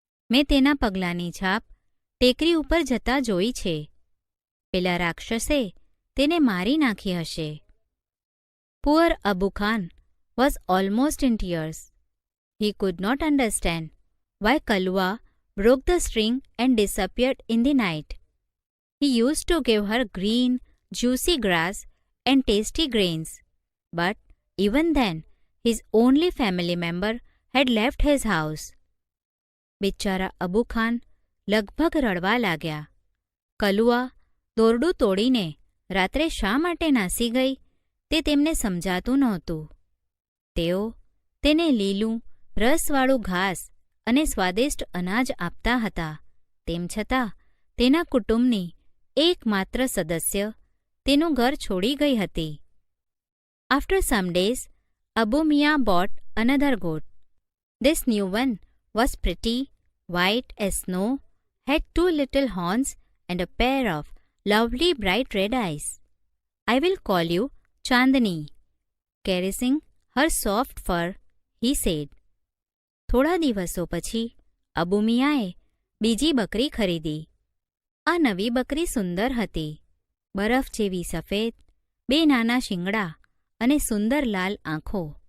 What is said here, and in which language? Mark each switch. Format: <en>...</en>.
<gu>મેં તેના પગલાંની છાપ ટેકરી ઉપર જતા જોઈ છે. પેલા રાક્ષસે તેને મારી નાખી હશે.</gu> <en>Poor Abu Khan was almost in tears. He could not understand why Kalua broke the string and disappeared in the night. He used to give her green, juicy grass and tasty grains, but even then, his only family member had left his house.</en> <gu>બિચારા અબુ ખાન લગભગ રડવા લાગ્યા. કલુઆ દોરડું તોડીને રાત્રે શા માટે નાસી ગઈ તે તેમને સમજાતું નહોતું. તેઓ તેને લીલું, રસવાળું ઘાસ અને સ્વાદિષ્ટ અનાજ આપતા હતા. તેમ છતાં તેના કુટુંબની એકમાત્ર સદસ્ય તેનું ઘર છોડી ગઈ હતી.</gu> <en>After some days, Abu Miya bought another goat. This new one was pretty, white as snow, had 2 little horns and a pair of lovely bright red eyes. I will call you Chandni. Caressing her soft fur, he said.</en> <gu>થોડા દિવસો પછી અબુ મિયાએ બીજી બકરી ખરીદી. આ નવી બકરી સુંદર હતી. બરફ જેવી સફેદ, 2 નાના શિંગડા અને સુંદર લાલ આંખો.</gu>